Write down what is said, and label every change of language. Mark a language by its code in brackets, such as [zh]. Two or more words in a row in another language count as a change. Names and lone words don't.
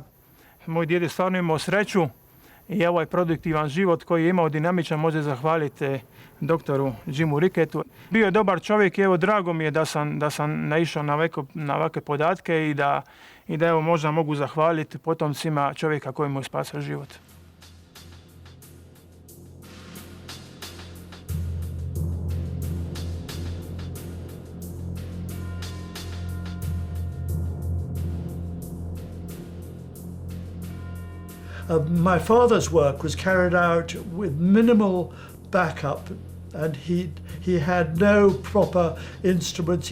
[hr] Moj djed je stvarno imao sreću i ovaj produktivan život koji je imao dinamičan može zahvaliti doktoru Jimu Ricketu. Bio je dobar čovjek i evo drago mi je da sam naišao na ovakve podatke i da evo možda mogu zahvaliti potomcima čovjeka koji mu je spasio život. [en] My father's work was carried out with minimal backup, and he had no proper instruments.